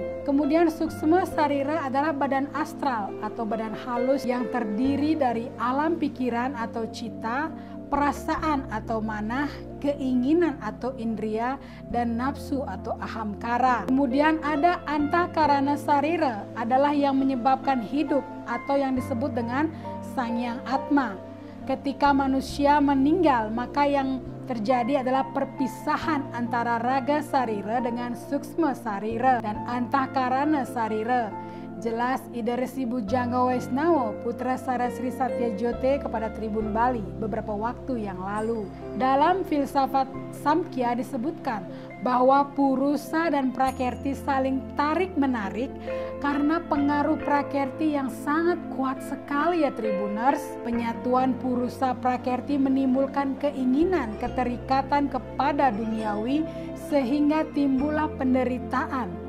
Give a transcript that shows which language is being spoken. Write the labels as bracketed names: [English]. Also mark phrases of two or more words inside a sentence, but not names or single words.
[Indonesian] Kemudian Suksma Sarira adalah badan astral atau badan halus yang terdiri dari alam pikiran atau cita, perasaan atau manah, keinginan atau indria, dan nafsu atau ahamkara. Kemudian ada Antahkarana Sarira adalah yang menyebabkan hidup atau yang disebut dengan Sangyang Atma. Ketika manusia meninggal, maka yang terjadi adalah perpisahan antara Raga Sarira dengan Suksma Sarira dan Antahkarana Sarira. Jelas Ida Resi Bujangga Waisnawa putra Sarasri Satyajyote kepada Tribun Bali beberapa waktu yang lalu. Dalam filsafat Samkhya disebutkan bahwa Purusa dan Prakerti saling tarik-menarik karena pengaruh Prakerti yang sangat kuat sekali ya Tribuners. Penyatuan Purusa Prakerti menimbulkan keinginan keterikatan kepada duniawi sehingga timbullah penderitaan.